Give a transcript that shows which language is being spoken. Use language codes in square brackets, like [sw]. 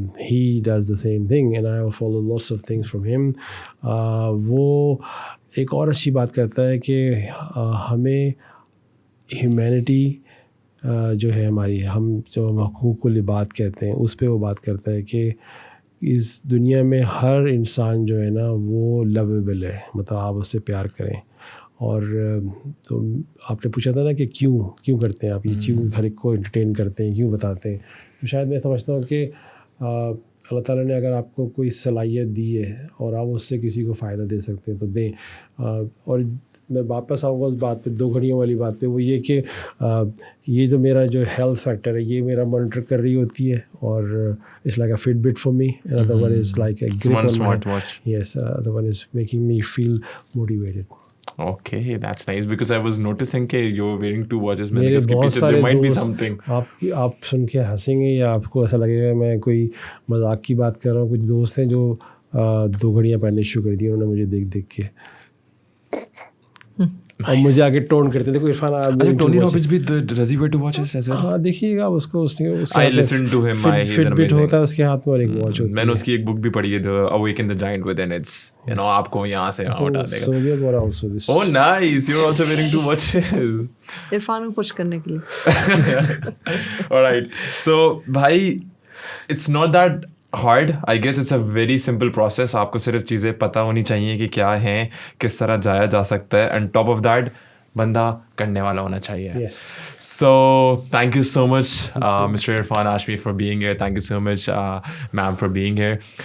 [en] He does the same thing and I follow lots of things from him. [ur] وہ ایک اور اچھی بات کرتا ہے کہ ہمیں ہیومینٹی جو ہے ہماری, ہم جو حقوق العباد کہتے ہیں, اس پہ وہ بات کرتا ہے کہ اس دنیا میں ہر انسان جو ہے نا وہ لویبل ہے, مطلب آپ اس سے پیار کریں. اور تو آپ نے پوچھا تھا نا کہ کیوں کرتے ہیں آپ یہ, کیوں ہر ایک کو انٹرٹین کرتے ہیں, کیوں بتاتے ہیں, تو شاید میں سمجھتا ہوں کہ اللہ تعالیٰ نے اگر آپ کو کوئی صلاحیت دی ہے اور آپ اس سے کسی کو فائدہ دے سکتے ہیں تو دیں. اور میں واپس آؤں گا اس بات پہ, 2 گھڑیوں والی بات پہ, وہ یہ کہ یہ جو میرا جو ہیلتھ فیکٹر ہے یہ میرا مانیٹر کر رہی ہوتی ہے, اور [en] It's like a Fitbit for me, and other one is like a grip on my, yes, other one is making me feel motivated. Okay, that's nice because I was noticing کہ you're wearing 2 watches. [ur] میرے بہت سارے دوست, آپ سن کے ہنسیں گے یا آپ کو ایسا لگے گا میں کوئی مذاق کی بات کر رہا ہوں. کچھ دوست ہیں جو 2 گھڑیاں پہننے شروع کر دی انہوں نے مجھے دیکھ کے, اور مجھے آگے ٹون کرتے تھے. عرفان, [en] Tony Robbins بھی does he wear 2 watches as well? [ur] ہاں دیکھیے گا اس کو, [en] I listened to him. [ur] Fit but ہوتا ہے اس کے ہاتھ میں اور ایک واچ ہوتی ہے. میں نے اس کی ایک بک بھی پڑھی ہے, The Awaken the Giant Within. It's آپ کو یہاں سے اٹھا دے گا. [en] Sobia bought also this. Oh nice, you're also wearing 2 watches. [ur] Irfan کو خوش کرنے کے لیے. [en] Alright, so بھائی it's not that hard. I guess it's a very simple process. [ur] آپ کو صرف چیزیں پتہ ہونی چاہیے کہ کیا ہیں, کس طرح جایا جا سکتا ہے, [en] and top of that [ur] بندہ کرنے والا ہونا چاہیے. [en] Yes. So thank you so much Mr. Irfan Hashmi for being here. Thank you so much ma'am for being here.